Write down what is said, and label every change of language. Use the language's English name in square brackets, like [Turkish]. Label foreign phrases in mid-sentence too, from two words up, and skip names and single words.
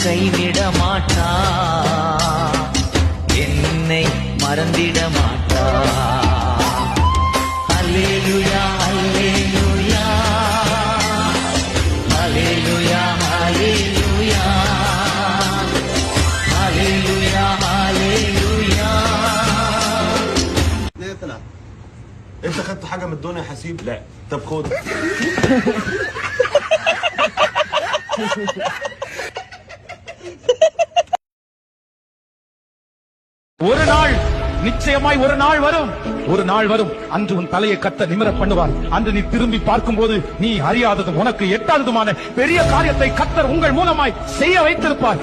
[Tamil] கைவிட மாட்டா, என்னை மறந்திட மாட்டா. அல்லேலூயா, அல்லேலூயா, அல்லேலூயா, அல்லேலூயா, அல்லேலூயா, அல்லேலூயா. [Arabic] انت خدت حاجه من الدنيا يا حسيب؟ لا. طب خد. [Tamil] ஒரு நாள் நிச்சயமாய் ஒரு நாள் வரும், ஒரு நாள் வரும், அன்று உன் தலையை கத்த நிமிர பண்ணுவார். அன்று நீ திரும்பி பார்க்கும் போது நீ அறியாததும் உனக்கு எட்டாததுமான பெரிய காரியத்தை கத்தர் உங்கள் மூலமாய் செய்ய வைத்திருப்பார்.